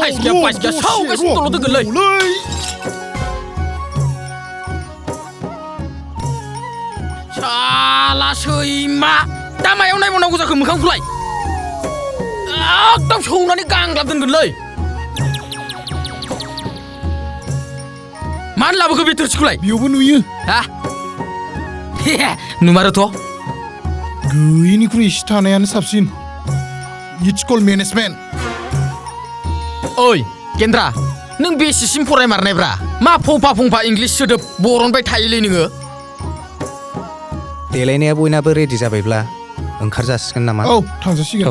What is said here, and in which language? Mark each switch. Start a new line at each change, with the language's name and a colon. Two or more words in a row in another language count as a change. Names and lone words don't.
Bodo: साइस गैया पाइस गैया सावगासिनो दल' दोनगोनलै साला सैमा दा मायाव नायबावनांगौ जाखो मोखांखौलाय एकदम सौनानै गांग्लाब दोनगोनलै मानो लाबोखो बे थोरसिखौलाय बेयावबो नुयो हा नुमारोथ' गैयिनिख्रुइ एसे थानायानो साबसिन
English: It's called management.
Bodo: ओइ केन्द्रा नों बेसेसिम फरायमारनायब्रा मा फंफा फंफा इंलिस सोदोब बरनबाय थायोलै नोङो देलायनाया बयनाबो रेडि जाबायब्ला ओंखार जासिगोन नामा औ थांजासिगोन